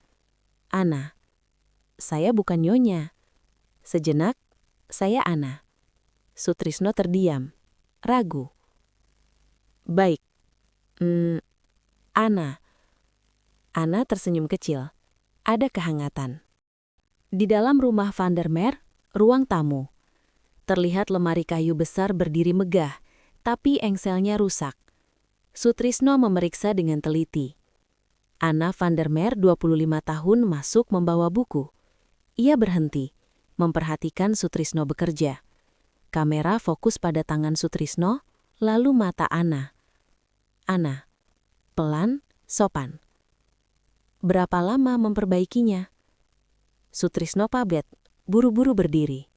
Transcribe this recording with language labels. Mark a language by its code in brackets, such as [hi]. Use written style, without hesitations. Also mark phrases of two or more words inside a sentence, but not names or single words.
[id] Anna, "Saya bukan Nyonya." Sejenak, "Saya Anna." Sutrisno terdiam, ragu. "Baik, Anna." Anna tersenyum kecil. Ada kehangatan. Di dalam rumah van der Meer, ruang tamu. Terlihat lemari kayu besar berdiri megah, tapi engselnya rusak. Sutrisno memeriksa dengan teliti. Anna van der Meer, 25 tahun, masuk membawa buku. Ia berhenti, memperhatikan Sutrisno bekerja. Kamera fokus pada tangan Sutrisno, lalu mata Anna. Anna, pelan, sopan. "Berapa lama memperbaikinya?" Sutrisno pabet, buru-buru berdiri.